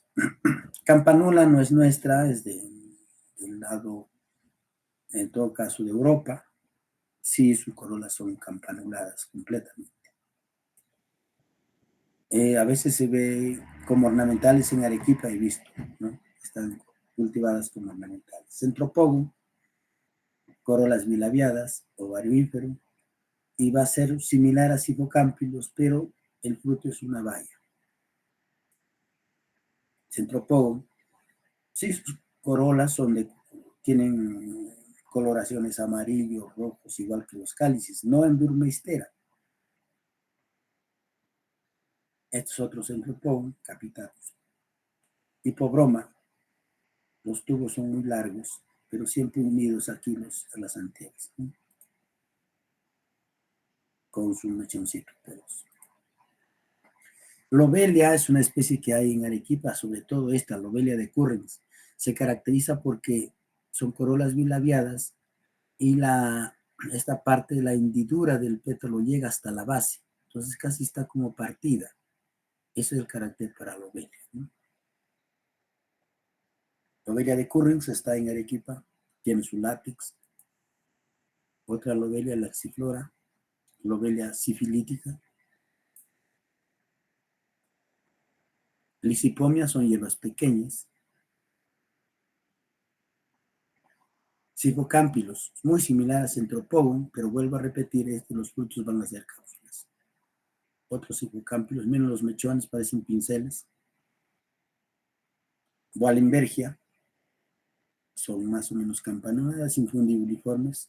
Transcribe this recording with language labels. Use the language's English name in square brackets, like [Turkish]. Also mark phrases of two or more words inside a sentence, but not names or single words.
[Spanish] Campanula no es nuestra, es del lado, en todo caso, de Europa. Sí, sus corolas son campanuladas completamente. A veces se ve como ornamentales en Arequipa, he visto, ¿no? Están cultivadas como ornamentales. Centropodon, corolas bilabiadas, ovario ínfero, y va a ser similar a Psifocampylus, pero el fruto es una baya. Centropodon, sí, sus corolas tienen coloraciones amarillos, rojos, igual que los cálices, no en Burmeistera. Estos otros Centropodon capitatus. Hipobroma, los tubos son muy largos, pero siempre unidos aquí a las anteras, ¿no? con su mechoncito peloso. Lobelia es una especie que hay en Arequipa, sobre todo esta, Lobelia decurrens. Se caracteriza porque son corolas bilabiadas y esta parte de la hendidura del pétalo llega hasta la base. Entonces casi está como partida. Ese es el carácter para Lobelia, ¿no? Lobelia decurrens está en Arequipa, tiene su látex. Otra Lobelia laxiflora, Lobelia sifilítica. Lisipomia son hierbas pequeñas. Cipocámpilos, muy similar a Centropogon, pero vuelvo a repetir, los frutos van a ser cápsulas. Otros cipocámpilos, menos los mechones, parecen pinceles. Wallenbergia, son más o menos campanudas, infundibuliformes.